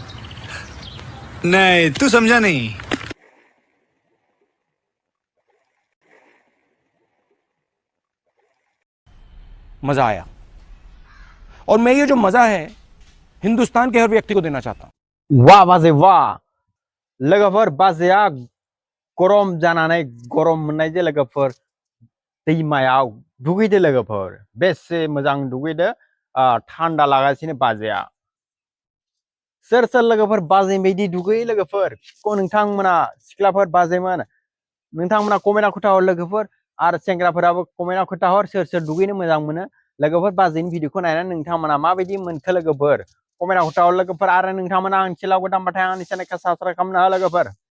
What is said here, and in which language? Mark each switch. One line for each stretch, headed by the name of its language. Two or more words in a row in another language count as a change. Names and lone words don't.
Hindi: नहीं, तू समझा नहीं। मजा आया। और मैं ये जो मजा है हिंदुस्तान के हर व्यक्ति को देना चाहता हूं।
Bodo: वाह बाजे वाह लोगोफोर बाजैया गरम जानानै गरम मोननायजों लोगोफोर दैमायाव दुगैदो लोगोफोर बेसे मोजां दुगैदो थान्दा लागासिनो बाजैया सोर सोर लोगोफोर बाजै बायदि दुगैयो लोगोफोर को नोंथांमोना सिख्लाफोर बाजैमोन नोंथांमोना कमेन्टआव खोन्थाहर लोगोफोर आरो सेंग्राफोराबो कमेन्टआव खोन्थाहर सोर सोर दुगैनो मोजां मोनो लोगोफोर बाजैनि भिडिअखौ नायनानै नोंथांमोना माबायदि मोनखो लोगोफोर कमेन्टआव खोन्थाहर लोगोफोर आरो नोंथांमोना आंनि चेनेलाव गोदानबाथाय आंनि चेनेलखौ साबस्क्राइब खालामनो हो लोगोफोर।